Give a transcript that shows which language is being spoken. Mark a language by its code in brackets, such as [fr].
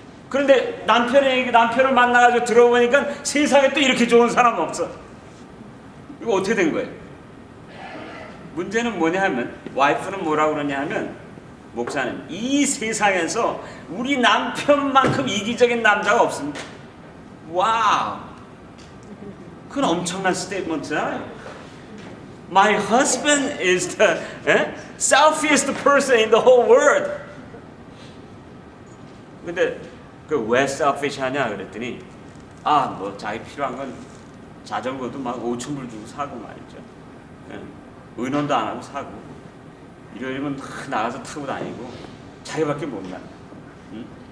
[ko] 그런데 남편의 얘기, 남편을 만나가지고 들어보니까 세상에 또 이렇게 좋은 사람 없어. 이거 어떻게 된 거예요? 문제는 뭐냐 하면, 와이프는 뭐라고 그러냐 하면, 목사님, 이 세상에서 우리 남편만큼 이기적인 남자가 없습니다. 와우, 그건 엄청난 스테이트먼트잖아요. [en] My husband is the selfiest person in the whole world. [ko] 근데 그 왜 selfish 하냐 그랬더니, 아, 뭐 자기 필요한 건 자전거도 막 5,000불 주고 사고 말이죠. 의논도 안 하고 사고, 일요일이면 나가서 타고 다니고 자기밖에 못나. 응?